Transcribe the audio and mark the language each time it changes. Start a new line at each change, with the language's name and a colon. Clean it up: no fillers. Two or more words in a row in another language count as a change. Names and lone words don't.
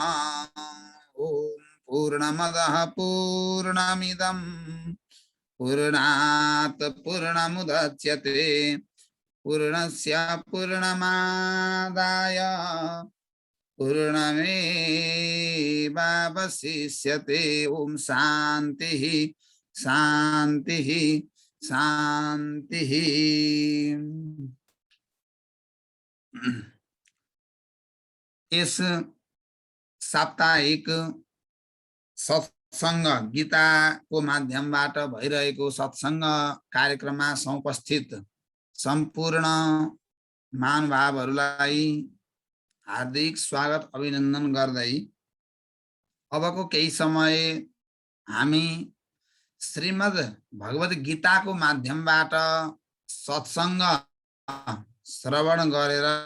Sanskrit: ॐ पूर्णमदः पूर्णमिदं पूर्णात् पूर्णमुदच्यते पूर्णस्य पूर्णमादाय पूर्णमेवावशिष्यते। ओम शांति शांति शांति।
Nepali: इस साप्ताहिक सत्संग गीता को माध्यमबाट भइरहेको सत्संग कार्यक्रममा उपस्थित सम्पूर्ण महानुभावहरूलाई हार्दिक स्वागत अभिनन्दन गर्दै अबको केही समय हामी श्रीमद् भगवत गीता को माध्यमबाट सत्संग श्रवण गरेर